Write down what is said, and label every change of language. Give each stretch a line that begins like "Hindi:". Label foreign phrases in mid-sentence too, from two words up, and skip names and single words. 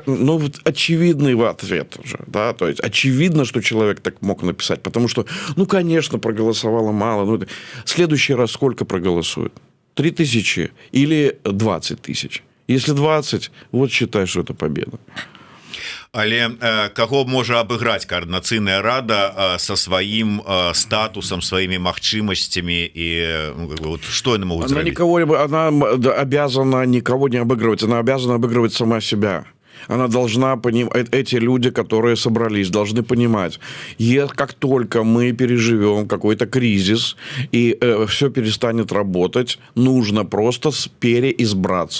Russian: Ну, вот очевидный ответ уже, да, то есть очевидно, что человек так мог написать, потому что, ну, конечно, проголосовало мало. Ну, в следующий раз сколько проголосует? 3000 или 20 тысяч? Если 20, вот считай, что это победа.
Belarusian: Але каго можа абыграць координацыйная рада со сваім статусом, сваімі магчымасцямі і
Russian: вот, что
Belarusian: яны могуць зрабіць?
Russian: Она обязана никого не обыгрывать, она обязана обыгрывать сама себя. Она должна понимать, эти люди, которые собрались, должны понимать, как только мы переживем какой-то кризис и все перестанет работать, нужно просто переизбраться.